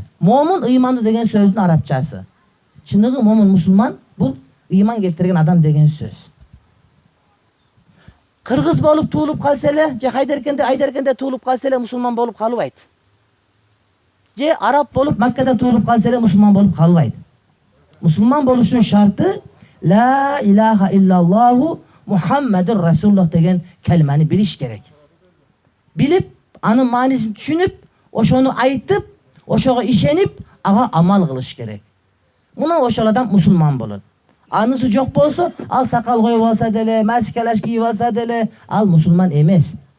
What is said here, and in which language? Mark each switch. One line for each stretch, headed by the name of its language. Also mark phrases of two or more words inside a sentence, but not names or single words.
Kyrgyz: Момун ыймандуу деген сөздүн арабчасы. Чыныгы момун мусулман бул ыйман келтирген адам деген сөз. Кыргыз болуп туулуп калса эле, же Айдаркенде туулуп калса эле мусулман болуп калбайт. Же араб болуп Маккада туулуп калса эле мусулман болуп калбайт. Мусулман болушунун шарты
Arabic: لا إله إلا الله محمد رسول الله
Kyrgyz: деген келмени билиш керек. Билип, анын маанисин түшүнүп, ошону айтып, ошого ишенип, ага амал кылыш керек. Мына ошол адам мусулман болот. Анысы жок болсо, ал сакал коюп алса деле, маскалаш кийип алса деле, ал мусулман эмес.